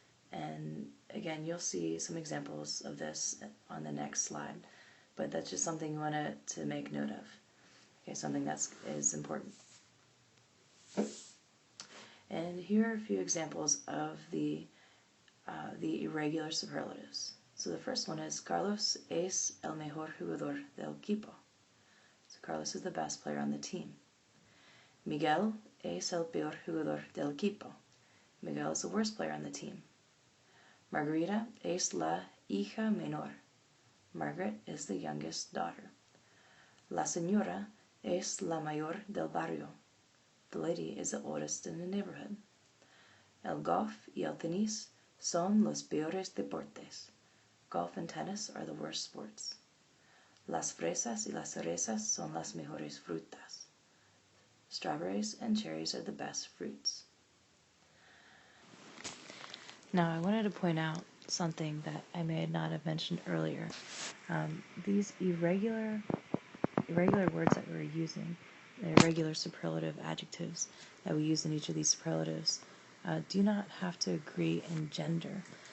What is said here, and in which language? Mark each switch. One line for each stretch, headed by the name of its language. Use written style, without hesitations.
English: And again, you'll see some examples of this on the next slide, but that's just something you want to make note of. Okay, something that is important. And here are a few examples of the irregular superlatives. So the first one is
Spanish: Carlos es el mejor jugador del equipo.
English: So Carlos is the best player on the team.
Spanish: Miguel es el peor jugador del equipo.
English: Miguel is the worst player on the team.
Spanish: Margarita es la hija menor.
English: Margaret is the youngest daughter.
Spanish: La señora es la mayor del barrio.
English: The lady is the oldest in the neighborhood.
Spanish: El golf y el tenis son los peores deportes.
English: Golf and tennis are the worst sports.
Spanish: Las fresas y las cerezas son las mejores frutas.
English: Strawberries and cherries are the best fruits. Now, I wanted to point out something that I may not have mentioned earlier. These irregular words that we're using, the irregular superlative adjectives that we use in each of these superlatives, do not have to agree in gender.